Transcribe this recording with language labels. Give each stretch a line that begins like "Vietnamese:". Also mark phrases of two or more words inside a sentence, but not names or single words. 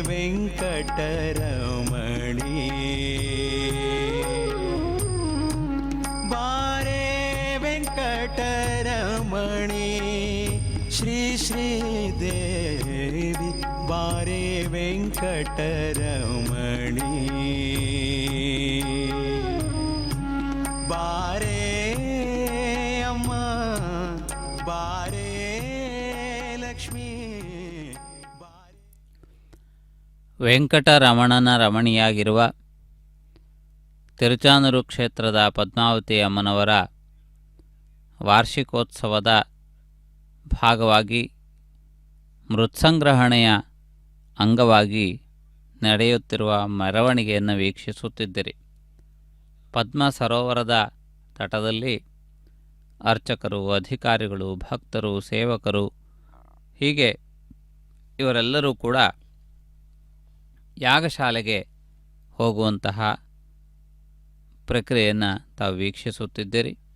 Kannada: ವೆಂಕಟರಮಣಿ ಬಾರೆ ವೆಂಕಟರಮಣಿ ಶ್ರೀ ಶ್ರೀದೇವಿ ಬಾರೆ ವೆಂಕಟರಮಣಿ ಬಾರೆ ಅಮ್ಮ ಬಾರೆ ಲಕ್ಷ್ಮೀ ಬಾರೆ. ವೆಂಕಟರಮಣನ ರಮಣಿಯಾಗಿರುವ ತಿರುಚಾನೂರು ಕ್ಷೇತ್ರದ ಪದ್ಮಾವತಿ ಅಮ್ಮನವರ ವಾರ್ಷಿಕೋತ್ಸವದ ಭಾಗವಾಗಿ ಮೃತ್ಸಂಗ್ರಹಣೆಯ ಅಂಗವಾಗಿ ನಡೆಯುತ್ತಿರುವ ಮೆರವಣಿಗೆಯನ್ನು ವೀಕ್ಷಿಸುತ್ತಿದ್ದಿರಿ. ಪದ್ಮ ಸರೋವರದ ತಟದಲ್ಲಿ ಅರ್ಚಕರು, ಅಧಿಕಾರಿಗಳು, ಭಕ್ತರು, ಸೇವಕರು ಹೀಗೆ ಇವರೆಲ್ಲರೂ ಕೂಡ ಯಾಗಶಾಲೆಗೆ ಹೋಗುವಂತಹ ಪ್ರಕ್ರಿಯೆಯನ್ನು ತಾವು ವೀಕ್ಷಿಸುತ್ತಿದ್ದೀರಿ.